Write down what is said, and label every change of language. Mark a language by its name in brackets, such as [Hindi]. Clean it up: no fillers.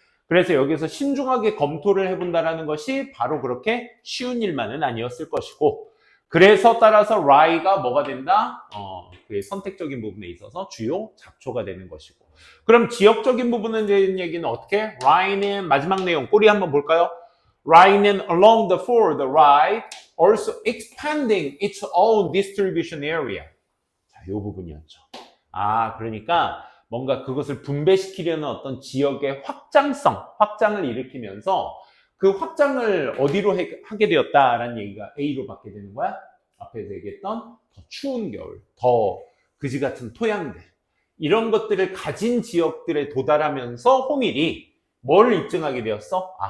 [Korean] 그래서 여기서 신중하게 검토를 해본다라는 것이 바로 그렇게 쉬운 일만은 아니었을 것이고, 그래서 따라서 rye가 뭐가 된다? 그 선택적인 부분에 있어서 주요 잡초가 되는 것이고. 그럼 지역적인 부분에 대한 얘기는 어떻게? rye는 마지막 내용 꼬리 한번 볼까요? [English] rye는 along the rye also expanding its own distribution area. [Korean] 자, 이 부분이었죠. 그러니까 뭔가 그것을 분배시키려는 어떤 지역의 확장을 일으키면서 그 확장을 어디로 하게 되었다라는 얘기가 A로 받게 되는 거야. 앞에서 얘기했던 더 추운 겨울, 더 그지 같은 토양들, 이런 것들을 가진 지역들에 도달하면서 호밀이 뭘 입증하게 되었어?